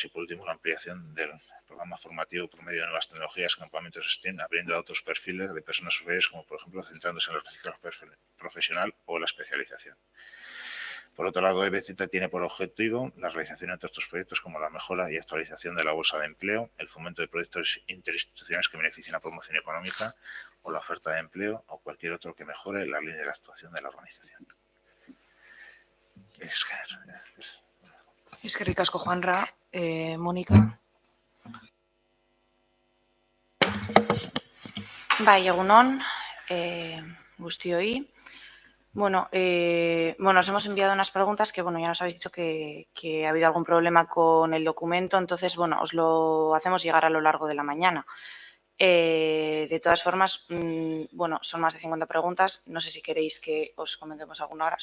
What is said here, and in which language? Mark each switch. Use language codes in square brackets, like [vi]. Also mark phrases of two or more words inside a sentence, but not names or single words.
[es] Y por último, la ampliación del programa formativo por medio de nuevas tecnologías, campamentos STEM, abriendo a otros perfiles de personas superiores, como por ejemplo centrándose en el reciclaje profesional o la especialización. Por otro lado, EBZ tiene por objetivo la realización de otros proyectos como la mejora y actualización de la bolsa de empleo, el fomento de proyectos interinstitucionales que beneficien la promoción económica o la oferta de empleo o cualquier otro que mejore la línea de actuación de la organización. [eu] Eskerrik asko, Juanra. Mónica. Bai, egunon, guztioi. Bueno, [es] os hemos enviado unas preguntas que, ya nos habéis dicho que ha habido algún problema con el documento, entonces, os lo hacemos llegar a lo largo de la mañana. De todas formas, bueno, son más de 50 preguntas. No sé si queréis que os comentemos alguna hora.